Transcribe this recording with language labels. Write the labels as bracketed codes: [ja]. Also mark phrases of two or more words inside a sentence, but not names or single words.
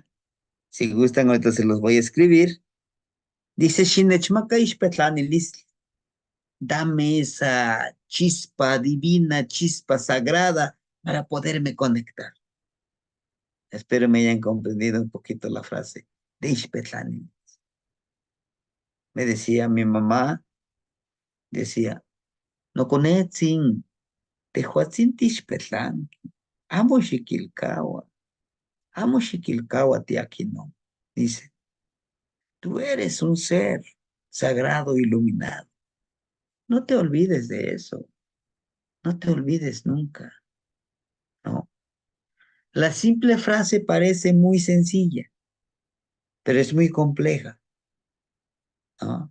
[es] Si gustan, ahorita se los voy a escribir. Dice, [nah] Shinechmaka Ixpetlanilis, [es] dame esa chispa divina, chispa sagrada para poderme conectar. Espero me hayan comprendido un poquito la frase de Ixpetlani. Me decía mi mamá, decía, [nah] no conetzin, tehuatzin tixpetlan, amo xiquilcaua tiaquino. [es] Dice, tú eres un ser sagrado, iluminado. No te olvides de eso, no te olvides nunca, ¿no? La simple frase parece muy sencilla, pero es muy compleja, ¿no?